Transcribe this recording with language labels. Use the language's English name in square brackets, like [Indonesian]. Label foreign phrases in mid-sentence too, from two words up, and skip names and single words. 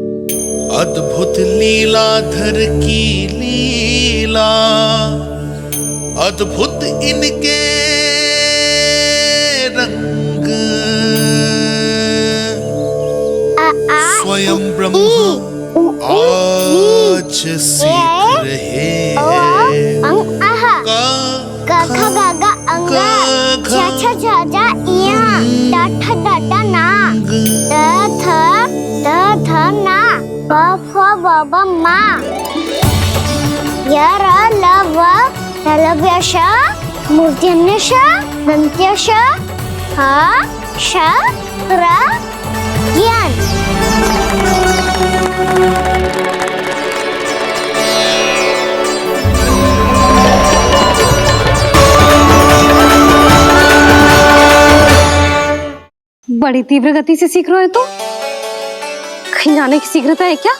[Hindi] अद्भुत लीलाधर की लीला, अद्भुत इनके रंग, स्वयं ब्रह्म आज सीख रहे हैं। ग ख ग घ अंग, छ छ छ ज इया, ट ठ ड ड ना, द थ ना, ब फ ब ब मा, य र ल व लव्य श, मूर्धन्य श, दन्त्य श, ह श र ज्ञान। बड़ी तीव्र गति से सीख रहे हो तो कहीं जाने की शीघ्रता है क्या?